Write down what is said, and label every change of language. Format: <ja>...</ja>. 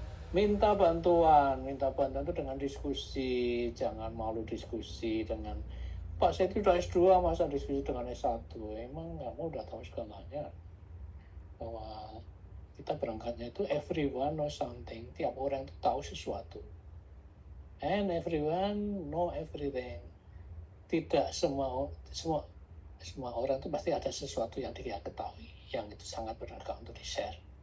<id>Minta bantuan itu dengan diskusi, jangan malu diskusi dengan Pak, saya itu udah S2, masa diskusi dengan S1? Emang kamu udah tahu segalanya? Bahwa kita berangkatnya itu</id> <en>everyone knows something,</en> <id>tiap orang itu tahu sesuatu.</id> <en>And everyone know everything.</en> <id>Tidak semua orang itu pasti ada sesuatu yang dia ketahui, yang itu sangat berharga untuk di-share.</id>